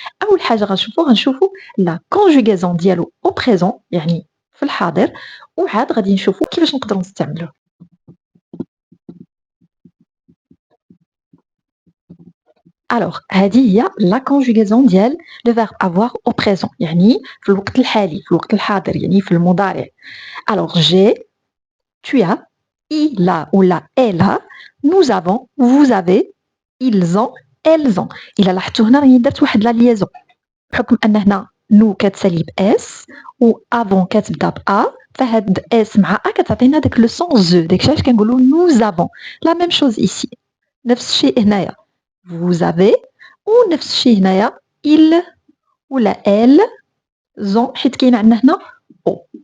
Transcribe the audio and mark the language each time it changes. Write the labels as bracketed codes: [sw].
[ar] اول حاجه غنشوفوا لا كونجوغاسيون ديالو او بريزون يعني في الحاضر وعاد غادي نشوفوا كيفاش نقدروا نستعملوه. Alors هذه هي لا كونجوغاسيون ديال لو فيرب [fr] avoir au présent [ar] يعني في الوقت الحالي في الوقت الحاضر يعني في المضارع. [fr] Alors j'ai, tu as, il a ou la elle a, nous avons, vous avez, ils ont, elles ont. [ar] إلا لاحظتوا هنا راني درت واحد لا ليزون بحكم أن هنا نو كتسالي بإس و افون كتبدا بأ فهاد إس مع أ كتعطينا داك لو سون زو داكشي علاش كنقولوا [fr] nous avons. لا ميم شوز إيسي. [ar] نفس الشيء هنايا [fr] vous avez [ar] ونفس الشيء هنايا il ولا [fr] elles ont [ar] حيت كاين عندنا هنا او.